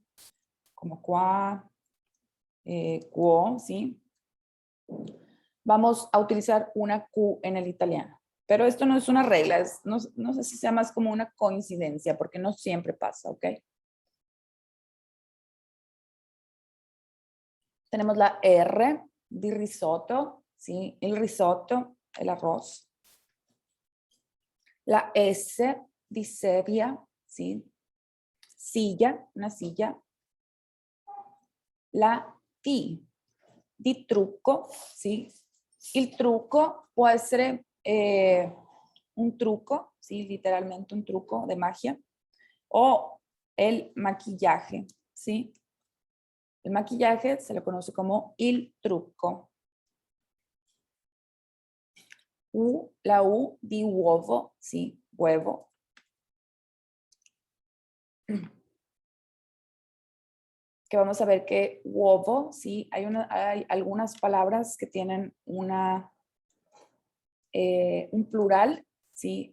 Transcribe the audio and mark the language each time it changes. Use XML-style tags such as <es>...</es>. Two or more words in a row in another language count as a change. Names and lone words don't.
<es>Como qua, quo, ¿sí? Vamos a utilizar una Q en el italiano. Pero esto no es una regla, no sé si sea más como una coincidencia, porque no siempre pasa, ¿ok? Tenemos la R</es> <it>di risotto,</it> <es>¿sí? El risotto, el arroz. La S</es> <it>di sedia,</it> <es>¿sí? Silla, una silla. La T</es> <it>di trucco,</it> <es>¿sí? El truco puede ser un truco, ¿sí? Literalmente un truco de magia. O el maquillaje, ¿sí? El maquillaje se le conoce como</es> <it>il trucco.</it> <es>La U</es> <it>di uovo,</it> <es>¿sí? Huevo. Que vamos a ver que uovo, ¿sí? Hay algunas palabras que tienen un plural, ¿sí?</es>